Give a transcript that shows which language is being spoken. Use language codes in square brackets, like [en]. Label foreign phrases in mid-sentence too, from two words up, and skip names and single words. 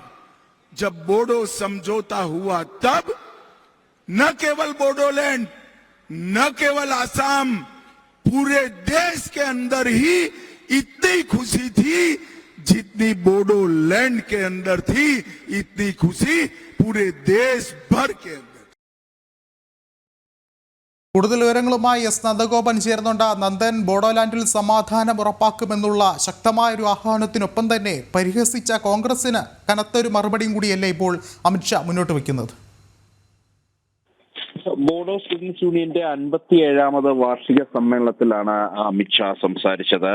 [hi] जब बोडो समझौता हुआ तब न केवल बोडोलैंड, न केवल आसाम, पूरे देश के अंदर ही इतनी खुशी थी जितनी बोडोलैंड के अंदर थी, इतनी खुशी पूरे देश भर के अंदर। [ml] കൂടുതൽ വിവരങ്ങളുമായി എസ് നന്ദഗോപൻ ചേർന്നുണ്ട്. നന്ദൻ, ബോഡോലാൻഡിൽ സമാധാനം ഉറപ്പാക്കുമെന്നുള്ള ശക്തമായൊരു ആഹ്വാനത്തിനൊപ്പം തന്നെ പരിഹസിച്ച കോൺഗ്രസിന് കനത്തൊരു മറുപടിയും കൂടിയല്ലേ ഇപ്പോൾ അമിത്ഷാ മുന്നോട്ട് വയ്ക്കുന്നത്? ബോഡോ സ്റ്റുഡൻസ് യൂണിയന്റെ 57ാമത് വാർഷിക സമ്മേളനത്തിലാണ് അമിത്ഷാ സംസാരിച്ചത്.